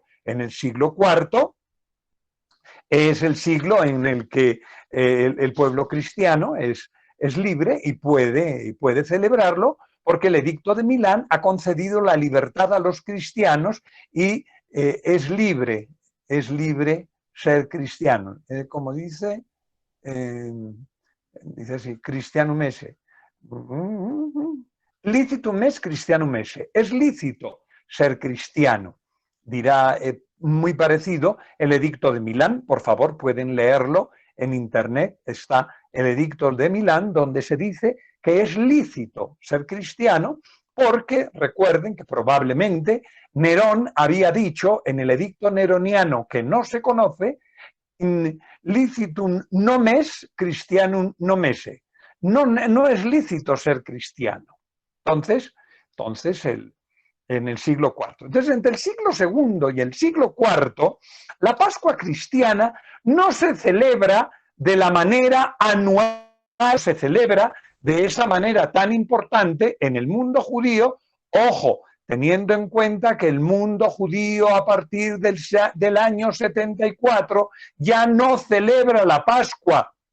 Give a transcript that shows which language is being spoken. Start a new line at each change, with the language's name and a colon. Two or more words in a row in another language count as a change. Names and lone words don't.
Spanish: En el siglo IV es el siglo en el que el pueblo cristiano es libre y puede celebrarlo, porque el Edicto de Milán ha concedido la libertad a los cristianos y es libre ser cristiano. Como dice así,
Latin: Christianum esse. Licitum es Christianum esse.
Spanish: Es lícito ser cristiano. Dirá muy parecido el Edicto de Milán. Por favor, pueden leerlo en internet. Está el Edicto de Milán, donde se dice que es lícito ser cristiano, porque recuerden que probablemente Nerón había dicho en el Edicto neroniano, que no se conoce,
Latin: licitum nomes Christianum nomese.
Spanish: No es lícito ser cristiano. Entonces en el siglo IV. Entonces, entre el siglo II y el siglo IV, la Pascua cristiana no se celebra de la manera anual, se celebra de esa manera tan importante en el mundo judío, ojo, teniendo en cuenta que el mundo judío a partir del año 74 ya no celebra la Pascua